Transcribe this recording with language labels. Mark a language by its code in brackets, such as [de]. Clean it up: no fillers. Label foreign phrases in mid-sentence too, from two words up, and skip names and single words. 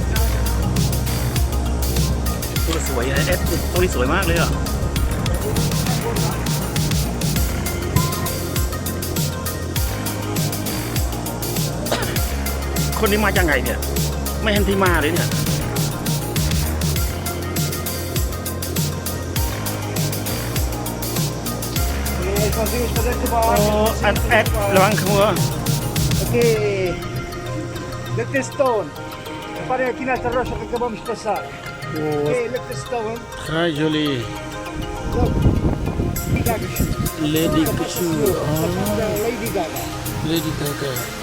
[th] ตัวสวยนะตัวนี้สวยมากเลยอ่ะคนนี้มาจากไงเนี่ยไม่เห็นที่มาเลยเนี่ยอันแอดระวังขโมย [pt] Aqui, Stone. Reparem aqui nesta rocha que acabamos de passar. Aqui, Stone. [fr] Très Jolie. [pt] Lady Gaga. Lady Gaga. Lady Gaga.